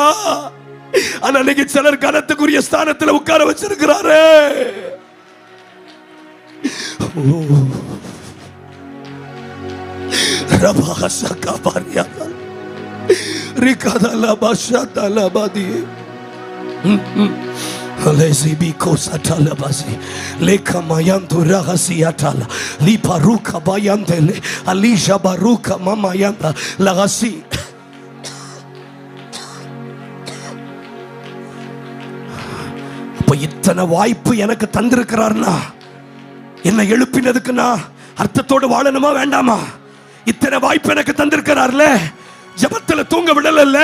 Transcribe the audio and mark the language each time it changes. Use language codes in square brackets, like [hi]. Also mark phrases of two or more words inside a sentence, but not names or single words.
[ta] ஆனா இன்னைக்கு சிலர் கனத்துக்குரிய ஸ்தானத்துல உட்கார வச்சிருக்கிறாரு. ரபாசா காபாரியா ரிகாதலா பாஷாதலா பாதி Lezibi kosatala basi leka mayantu rahasiatala li paruka bayandele alisha baruka mama yanda lagasi. அப்ப இத்தனை வாய்ப்பு எனக்கு தந்திருக்கிறார்னா என்ன எழுப்பினதுக்குன்னா அர்த்தத்தோடு வாழணுமா வேண்டாமா? இத்தனை வாய்ப்பு எனக்கு தந்திருக்கிறார்ல, ஜபத்துல தூங்க விடல.